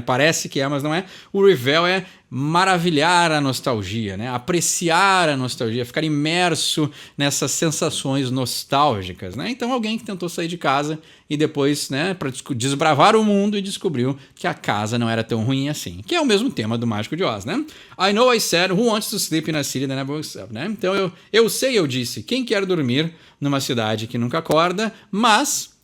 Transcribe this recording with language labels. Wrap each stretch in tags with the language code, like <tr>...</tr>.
<pt>Parece que é, mas não é. O revel é maravilhar a nostalgia, né? Apreciar a nostalgia, ficar imerso nessas sensações nostálgicas, né? Então alguém que tentou sair de casa e depois, né, para desbravar o mundo e descobriu que a casa não era tão ruim assim. Que é o mesmo tema do Mágico de Oz, né?</pt> <en>I know I said, who wants to sleep in a city that never wakes up, né?</en> <pt>Então eu disse, quem quer dormir numa cidade que nunca acorda, mas</pt>